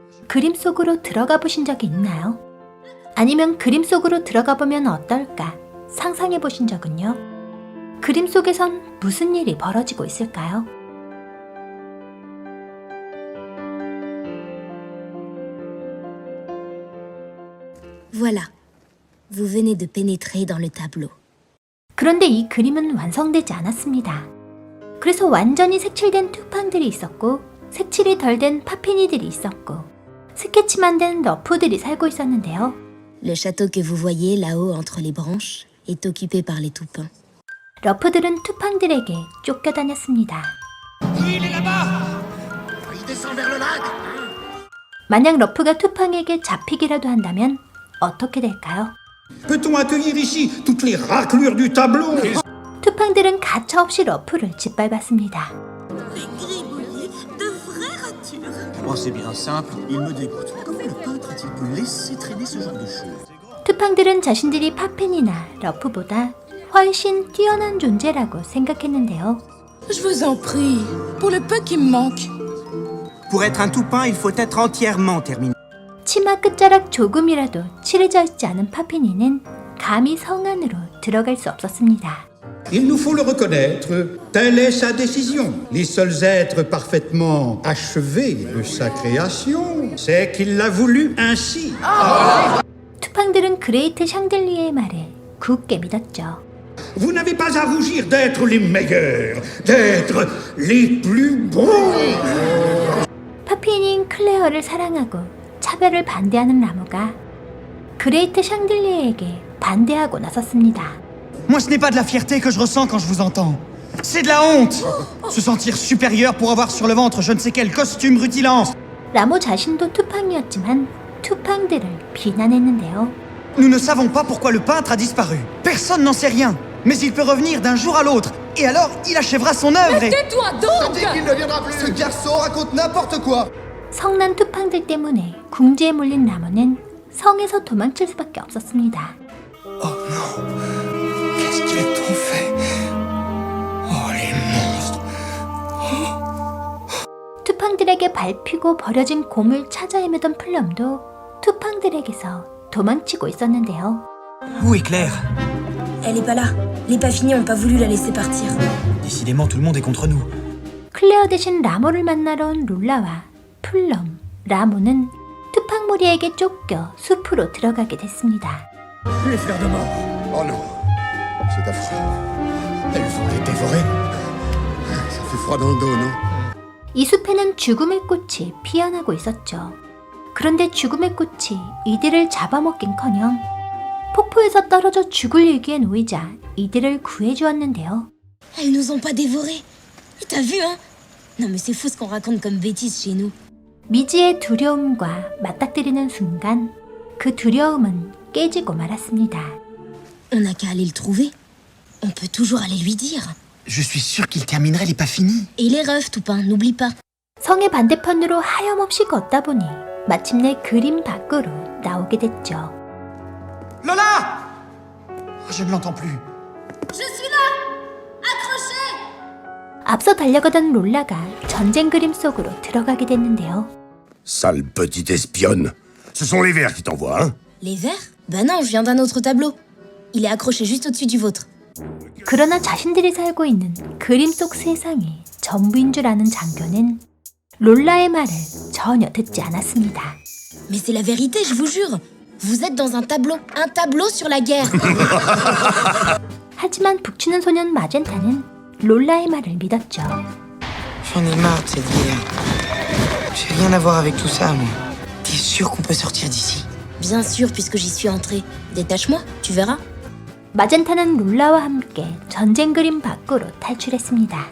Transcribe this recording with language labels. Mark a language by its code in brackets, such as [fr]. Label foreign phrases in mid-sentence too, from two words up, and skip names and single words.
[ko] 그림 속으로 들어가 보신 적이 있나요? 아니면 그림 속으로 들어가 보면 어떨까 상상해 보신 적은요? 그림 속에선 무슨 일이 벌어지고 있을까요? [fr] Voilà, vous venez de pénétrer dans le tableau. [ko] 그런데 이 그림은 완성되지 않았습니다. 그래서 완전히 색칠된 투팡들이 있었고 색칠이 덜 된 파피니들이 있었고 스케치만 된 러프들이 살고 있었는데요. [fr] Le château que vous voyez là-haut entre les branches est occupé par les toupins. [ko] 러프들은 투팡들에게 쫓겨다녔습니다. 만약 러프가 투팡에게 잡히기라도 한다면 어떻게 될까요? [fr] Peut-on accueillir ici toutes les raclures du tableau? [ko] 투팡들은 가차없이 러프를 짓밟았습니다. [fr] Oh, c'est bien simple, il me dégoûte. Comment le peintre a-t-il pu laisser traîner ce genre de choses? [ko] 투팡들은 자신들이 파펜이나 러프보다 훨씬 뛰어난 존재라고 생각했는데요. [fr] Je vous en prie, pour le peu qui me manque. Pour être un toupin, il faut être entièrement terminé. [ko] 치마 끝자락 조금이라도 칠해져 있지 않은 파피니는 감히 성 안으로 들어갈 수 없었습니다. [fr] Il nous faut le reconnaître, telle est sa décision. Les seuls êtres parfaitement achevés de sa création, c'est qu'il l'a voulu ainsi. [ko] 투팡들은 그레이트 샹들리에의 말에 굳게 믿었죠. [fr] Vous n'avez pas à rougir d'être les meilleurs, d'être les plus bons. [ko] 파피니인 클레어를 사랑하고 차별을 반대하는 라모가 그레이트 샹들리에에게 반대하고 나섰습니다. [fr] Moi, ce n'est pas de la fierté que je ressens quand je vous entends. C'est de la honte. Se sentir supérieur pour avoir sur le ventre je ne sais quel costume rutilant. [ko] 라모 자신도 투팡이었지만 투팡들을 비난했는데요. [fr] Nous ne savons pas pourquoi le peintre a disparu. Personne n'en sait rien. Mais il peut revenir d'un jour à l'autre. Et alors, il achèvera son œuvre et... Tais-toi donc! Il ne viendra plus. Ce garçon raconte n'importe quoi. [ko] 성난 투팡들 때문에 궁지에 몰린 라모는 성에서 도망칠 수밖에 없었습니다. [fr] Oh non. Qu'est-ce qu'ils t'ont fait? Oh, les monstres. [ko] 투팡들에게 밟히고 버려진 곰을 찾아 헤매던 플럼도 투팡들에게서 도망치고 있었는데요. [fr] Où est Claire? Elle est pas là. Les Paffini ont pas voulu la laisser partir. Décidément, tout le monde est contre nous. [ko] 클레어 대신 라모를 만나러 온 롤라와 플럼, 라모는 투팡무리에게 쫓겨 숲으로 들어가게 됐습니다. [fr] Les fleurs de mort. Oh non, c'est affreux. Elles vont les dévorer. Ça fait froid dans le dos, non? [ko] 이 숲에는 죽음의 꽃이 피어나고 있었죠. 그런데 죽음의 꽃이 이들을 잡아먹긴커녕 폭포에서 떨어져 죽을 위기에 놓이자 이들을 구해주었는데요. [fr] Elles nous ont pas dévorés. T'as vu, hein? Non mais c'est fou ce qu'on raconte comme bêtises chez nous. [ko] 미지의 두려움과 맞닥뜨리는 순간 그 두려움은 깨지고 말았습니다. [fr] On n'a qu'à aller le trouver. On peut toujours aller lui dire. Je suis sûr qu'il terminerait les pas finis. Et les refs, Toupin, n'oublie pas. [ko] 성의 반대편으로 하염없이 걷다 보니 마침내 그림 밖으로 나오게 됐죠. [fr] Lola! Je ne l'entends plus. [ko] 앞서 달려가던 롤라가 전쟁 그림 속으로 들어가게 됐는데요. [fr] Sale petite espionne. Ce sont les vers qui t'envoient, hein? Les verts? Ben non, je viens d'un autre tableau. Il est accroché juste au-dessus du vôtre. [ko] 그러나 자신들이 살고 있는 그림 속 세상이 전부인 줄 아는 장교는 롤라의 말을 전혀 듣지 않았습니다. [fr] Mais c'est la vérité, je vous jure. Vous êtes dans un tableau sur la guerre. [ko] 하지만 북치는 소년 마젠타는 롤라의 말을 믿었죠. [fr] J'en ai marre de cette guerre. J'ai rien à voir avec tout ça, moi. T'es sûr qu'on peut sortir d'ici? Bien sûr, puisque j'y suis entrée. Détache-moi, tu verras. [ko] 마젠타는 롤라와 함께 전쟁 그림 밖으로 탈출했습니다.